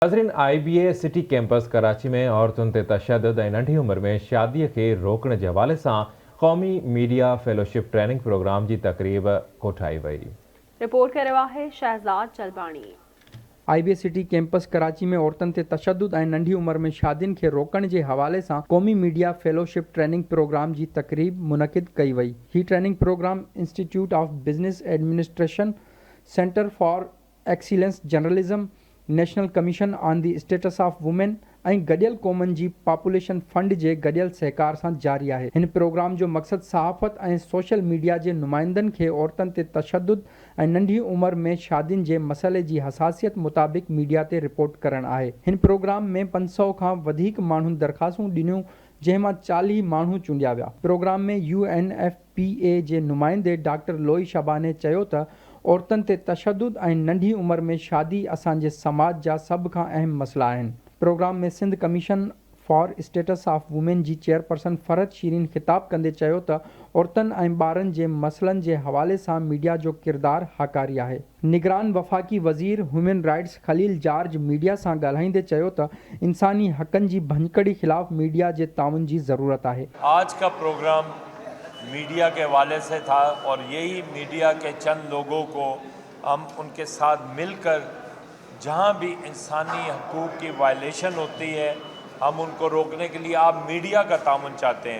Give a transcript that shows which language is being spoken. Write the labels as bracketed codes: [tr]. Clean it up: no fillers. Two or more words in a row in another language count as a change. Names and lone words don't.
[sd] नाज़रीन, IBA सिटी कैंपस कराची में औरतुनि ते तशद्दुद ऐं नंढी उमिरि में शादीअ खे रोकण जे हवाले सां क़ौमी मीडिया फेलोशिप ट्रेनिंग प्रोग्राम जी तक़रीब कोठाई वई। [ur] رپورٹ کرے رہا ہے شہزاد چلبانی. [sd] IBA सिटी कैंपस कराची में औरतुनि ते तशद्दुद ऐं नंढी उमिरि में शादियुनि खे रोकण जे हवाले सां क़ौमी मीडिया फेलोशिप ट्रेनिंग प्रोग्राम जी तक़रीब मुनक़िद कई वई। ही ट्रेनिंग प्रोग्राम इंस्टीट्यूट ऑफ बिज़नेस एडमिनिस्ट्रेशन, सेंटर फॉर एक्सीलेंस जर्नलिज्म, नेशनल कमीशन ऑन द स्टेटस ऑफ वुमेन ऐं गॾियल क़ौमनि जी पॉपुलेशन फंड जे गॾियल सहकार सां जारी आहे। हिन प्रोग्राम जो मक़सदु सहाफ़त ऐं [en] social media [sd] जे नुमाइंदनि खे औरतुनि ते तशद्दुद ऐं नंढी उमिरि में शादियुनि जे मसइले जी हसासियत मुताबिक़ मीडिया ते रिपोर्ट करणु आहे। हिन प्रोग्राम में 500 खां वधीक माण्हुनि दरख़्वास्तूं ॾिनियूं, जंहिं मां 40 माण्हू चूंडिया विया। प्रोग्राम में UNFPA जे नुमाइंदे डॉक्टर लोई शबा ने चयो त औरतुनि ते तशद्दुद ऐं नंढी उमिरि में शादी असांजे समाज जा सभ खां अहम मसइला आहिनि। प्रोग्राम में सिंध कमीशन फॉर स्टेटस ऑफ वुमेन जी चेयरपर्सन फरहत शीरीन ख़िताब कंदे चयो त औरतुनि ऐं ॿारनि जे मसइलनि जे हवाले सां मीडिया जो किरदारु हाकारी आहे। निगरान वफ़ाक़ी वज़ीर [en] human rights [sd] खलील जार्ज मीडिया सां ॻाल्हाईंदे चयो त इंसानी हक़नि जी भञकड़ी ख़िलाफ़ मीडिया जे ताउन जी ज़रूरत आहे। [ur] آج کا پروگرام میڈیا کے حوالے سے تھا اور یہی میڈیا کے چند لوگوں کو ہم انکے ساتھ ملکر جہاں بھی انسانی حقوق کی وائلیشن ہوتی ہے ہم انکو روکنے کے لیے آپ میڈیا کا تعاون چاہتے ہیں.